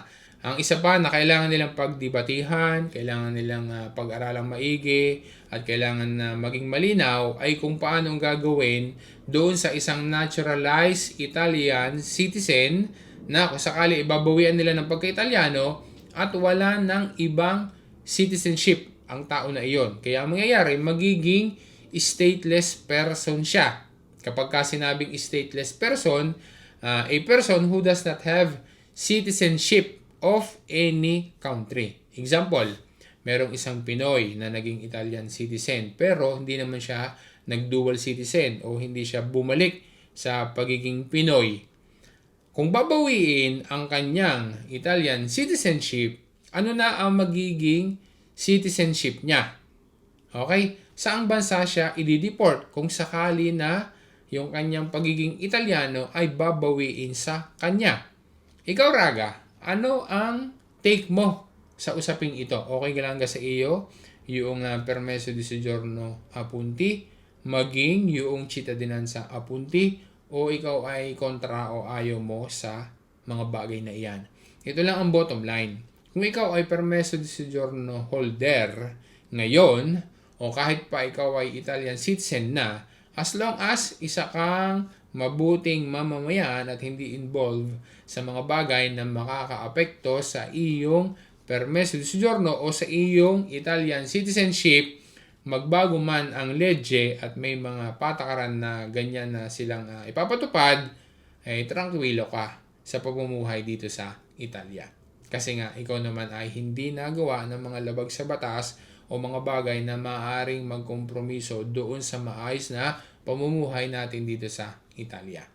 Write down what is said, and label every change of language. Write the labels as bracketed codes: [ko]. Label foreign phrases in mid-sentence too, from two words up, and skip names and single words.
[tl] Ang isa pa na kailangan nilang pagdebatihan, kailangan nilang pag-aralang maigi at kailangan na maging malinaw ay kung paano gagawin doon sa isang [en] naturalized Italian citizen [tl] na kung sakali ibabawian nila ng pagka-Italiano at wala ng ibang citizenship ang tao na iyon. Kaya ang mangyayari, magiging [en] stateless person [tl] siya. Kapag ka sinabing [en] stateless person, a person who does not have citizenship of any country. [tl] Example, merong isang Pinoy na naging [en] Italian citizen [tl] pero hindi naman siya nag-dual citizen o hindi siya bumalik sa pagiging Pinoy. Kung babawiin ang kanyang [en] Italian citizenship, [tl] ano na ang magiging citizenship niya? Okay? Saang bansa siya i-deport kung sakali na yung kanyang pagiging Italiano ay babawiin sa kanya? Ikaw, Raga, ano ang take mo sa usaping ito? Okay ka lang sa iyo yung [it] permeso di soggiorno a punti, [tl] maging yung [it] cittadinanza a punti, [tl] o ikaw ay kontra o ayaw mo sa mga bagay na iyan? Ito lang ang [en] bottom line. [tl] Kung ikaw ay [it] permeso di soggiorno [tl] holder ngayon, o kahit pa ikaw ay [en] Italian citizen [tl] na, [en] as long as [tl] isa kang mabuting mamamayan at hindi involved sa mga bagay na makakaapekto sa iyong [it] permesso di soggiorno [tl] o sa iyong [en] Italian citizenship, [tl] magbago man ang legye at may mga patakaran na ganyan na silang ipapatupad, ay tranquilo ka sa pamumuhay dito sa Italia. Kasi nga, ikaw naman ay hindi nagawa ng mga labag sa batas o mga bagay na maaaring magkompromiso doon sa maayos na pamumuhay natin dito sa Italia.